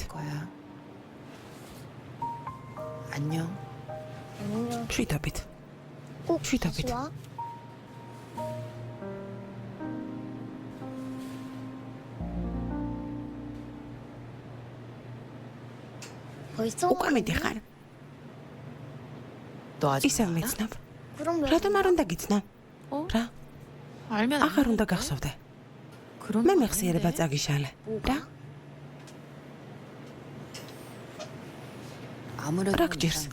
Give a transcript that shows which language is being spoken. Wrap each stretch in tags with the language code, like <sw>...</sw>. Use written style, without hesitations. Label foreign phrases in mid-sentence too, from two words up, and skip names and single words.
<ko>없어질 거야. 안녕. 안녕.</ko> <ka>შვიდობით.</ka> <ko>꼭</ko> <ka>შვიდობით.</ka> <ko>다시 와. 벌써</ko> <ka>უკვე მიდიხარ.</ka> <ko>너 아직</ko> <ka>ისევ</ka> <ko>몰라?</ko> <ka>მიცნობ.</ka> <ko>그럼 왜</ko> <ka>რატომ არ უნდა გიცნო? რა?</ka> <ko>알면</ko> <ka>აღარ უნდა გახსოვდე.</ka> <ko>그런</ko> <ka>მე</ka> <ko>거</ko> <ka>მეხსიერება</ka> <ko>아닌데?</ko> <ka>წაგიშალე. რა?</ka> <ko>아무래도</ko> <ka>락 ჭირს.</ka>